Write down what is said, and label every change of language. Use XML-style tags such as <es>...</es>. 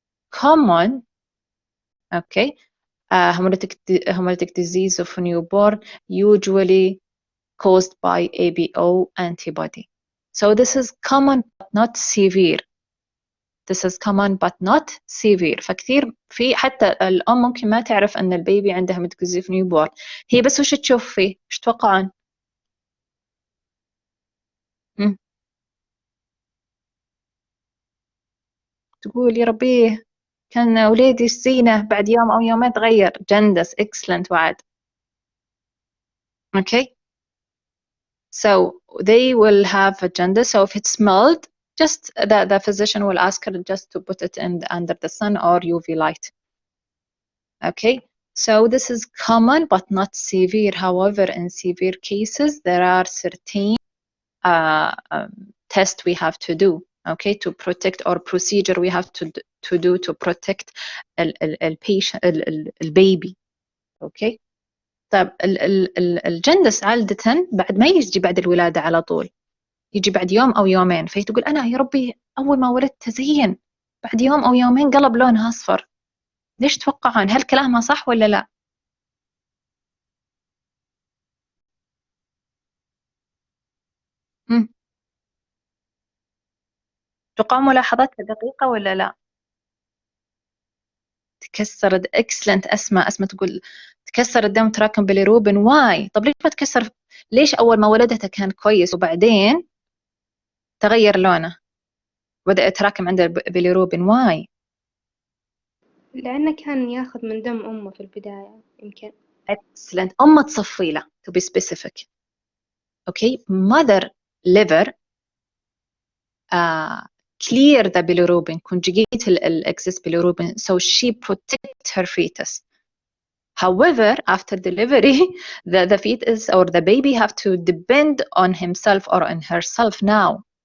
<en>common, okay, hemolytic disease of newborn, usually caused by ABO antibody. So this is common but not severe. This is common but not severe.</en> <ar>فكثير في حتى الأم ممكن ما تعرف أن البيبي عنده</ar> <en>hemolytic disease of newborn.</en> <ar>هي بس وش تشوف فيه؟ إيش تتوقعون؟ تقول يا ربي كان ولادي الزينة بعد يوم أو يومين تغير. جندس excellent وعد.</ar> <en>Okay. So they will have a jaundice. So if it's smelled, just the physician will ask her just to put it in under the sun or UV light. Okay. So this is common but not severe. However, in severe cases, there are certain tests we have to do. Okay, to protect, or procedure we have to do to protect البيشنت البيبي.</en> <ar>اوكي. طيب الجندس عادة بعد ما يجي بعد الولادة على طول، يجي بعد يوم أو يومين، فهي تقول أنا يا ربي أول ما ولدت زين، بعد يوم أو يومين قلب لونها أصفر. ليش تتوقعون؟ هل كلامها صح ولا لا؟ توقعوا ملاحظاتها دقيقة ولا لا؟ تكسر اكسلنت. اسماء تقول تكسر الدم تراكم باليروبين. واي؟ طب ليش ما تكسر؟ ليش اول ما ولدتها كان كويس وبعدين تغير لونه بدأ يتراكم عنده باليروبين؟ واي؟ لأنه كان ياخذ من دم أمه في البداية يمكن. اكسلنت. أمه تصفي له</ar> <en>to be specific. okay. mother liver clear the bilirubin, conjugate excess bilirubin, so she protects her fetus. However, after delivery, the fetus or the baby have to depend on himself or on herself now.</en>